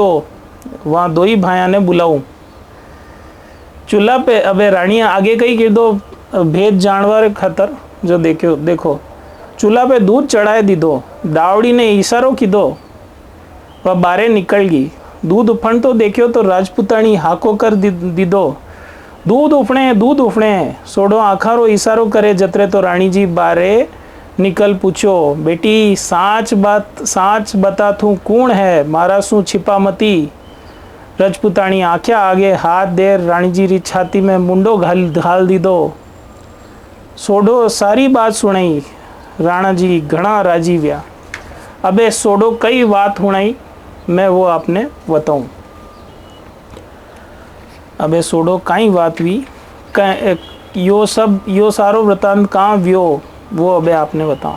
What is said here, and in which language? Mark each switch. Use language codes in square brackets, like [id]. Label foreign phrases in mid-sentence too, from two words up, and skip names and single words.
[raj] वहाँ दो ही भाया ने बुलाऊं। चूल्हा पे अबे रानिया आगे कही कर दो भेद जानवर खातर। जो देखो चूल्हा पे दूध चढ़ाए दीदो। दावड़ी ने इशारो की दो। वह बारे निकल गई। दूध उफण तो देखियो तो राजपुतानी हाको कर दीदो, दूध उफणे। सोडो आखारो इशारो करे जतरे तो रानी जी बारे निकल पूछो, बेटी साच बता थू कूण है, मारा सू छिपा मती। राजपुतानी आख्या आगे हाथ दे रानी जी री छाती में मुंडो घाल दीदो। सोडो सारी बात सुनाई। राणा जी घना राजी व्या। अबे सोडो कई बात हुणाई, मैं वो आपने बताऊं। अबे सोडो कई बात हुई, यो सारो वृतांत कहाँ व्यो वो अबे आपने बताओ।